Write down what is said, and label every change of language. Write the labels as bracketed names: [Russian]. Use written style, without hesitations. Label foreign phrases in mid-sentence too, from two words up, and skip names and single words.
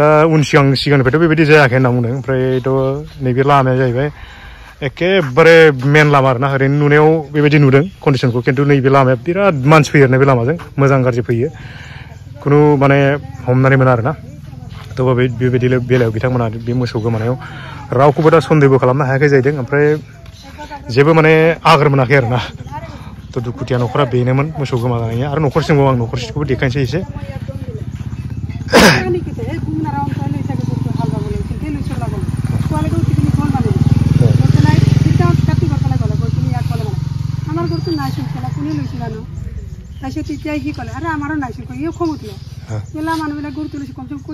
[Bodo] सिगांनिफ्रायथ' बेबायदि जायाखै होनना बुंदों ओमफ्रायथ' नैबे लामाया जाहैबाय एखेबारे मेन लामा आरोना ओरैनो नुनायाव बेबायदि नुदों कन्डिसनखौ खिन्थु नैबे लामाया बिराद मानसि फैयो आरोना बे लामाजों मोजां गाज्रि फैयो खुनु माने हमनानै मोना आरोना थ' बेबायदि बेलायाव बिथांमोना बे मोसौ गोमानायाव रावखौबो दा सन्देहबो खालामनो हायाखै जाहैदों ओमफ्राय जेबो माने आगोर मोनाखै आरोना थ' दुखुथिया न'खरा बेनोमोन मोसौ गोमानाया आरो न'खरसिमबो आं न'खरसिखौबो देखायनोसै एसे [Assamese] তেতিয়া কি ক'লে আৰে আমাৰো নাইছিল কৈ ইও খং উঠিলে কেলা মানুহবিলাক গৰু তুলিছে কমচে কম কৈ